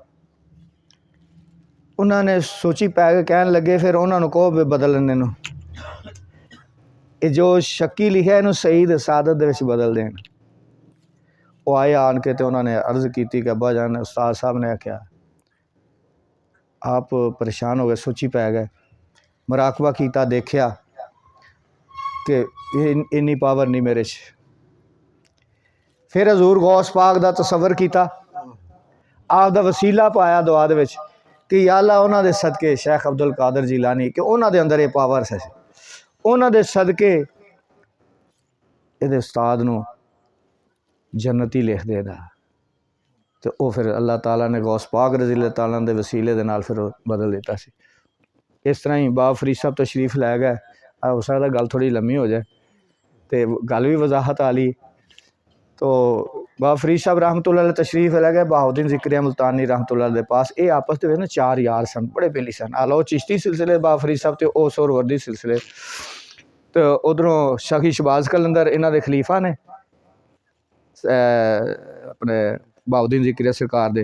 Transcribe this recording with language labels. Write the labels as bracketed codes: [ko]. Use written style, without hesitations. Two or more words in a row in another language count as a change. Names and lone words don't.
[pa] انہوں نے سوچی پے کے کہن لگے، پھر انہوں نے کہو بدلنے نوں، یہ جو شقی لکھا اینوں سعید سعادت دے وچ بدل دین. وہ آئے آن کے تو انہوں نے عرض کی کہ ابا جان، استاد صاحب نے آکھیا آپ پریشان ہو گئے، سوچی پے گئے، مراقبہ کیا، دیکھا کہ اِنّی پاور نہیں میرے چ. پھر حضور غوث پاک دا تصور کیا، آپ دا وسیلہ پایا دعا دے وچ کہ [ar] يا الله [pa] اُنہاں دے صدقے شیخ عبدالقادر جیلانی کہ اُنہاں دے اندر یہ پاور سی، اُنہاں دے صدقے ایہدے استاد نوں جنتی لکھ دیدا. تو وہ پھر اللہ تعالیٰ نے غوث پاک [ar] رضي الله تعالى [pa] دے وسیلے دے نال پھر بدل دتا سی. اس طرح ہی بابا فرید صاحب تشریف لے گئے۔ ہو سکدا گل تھوڑی لمی ہو جائے تو گل بھی وضاحت آلی. تو بابا فرید صاحب [ar] رحمة الله عليه [pa] تشریف لے گئے بہاؤالدین زکریا ملتانی رحمت اللہ دے پاس. یہ آپس کے نا چار یار سن، بڑے بیلی سن۔ آلا وہ چشتی سلسلے بابا فرید صاحب تو وہ سہروردی سلسلے. تو اُدھروں شکی شہباز قلندر ایہناں دے خلیفہ نے اپنے بہاؤالدین زکریا سرکار دے.